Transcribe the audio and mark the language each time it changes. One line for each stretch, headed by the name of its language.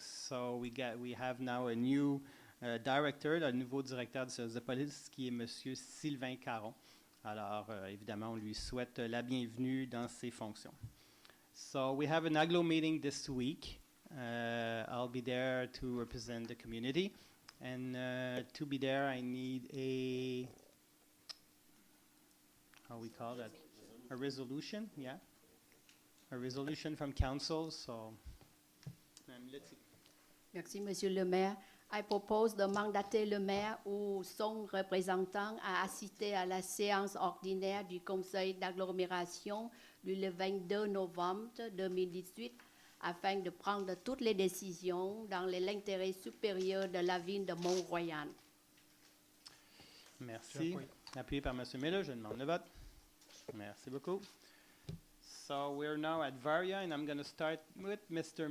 English: So we have now a new director,
French: un nouveau directeur du service de police qui est M. Sylvain Caron. Alors, évidemment, on lui souhaite la bienvenue dans ses fonctions.
English: So we have an agglo meeting this week. I'll be there to represent the community. And to be there, I need how we call that? A resolution, yeah. A resolution from council, so.
French: Merci, Monsieur le maire.
English: I propose
French: de mandater le maire ou son représentant à assister à la séance ordinaire du Conseil d'agglomération le 22 novembre 2018 afin de prendre toutes les décisions dans l'intérêt supérieur de la ville de Mont-Royal. Merci. Appuyé par M. Miller, je demande le vote. Merci beaucoup.
English: So we're now at Varia, and I'm going to start with Mr.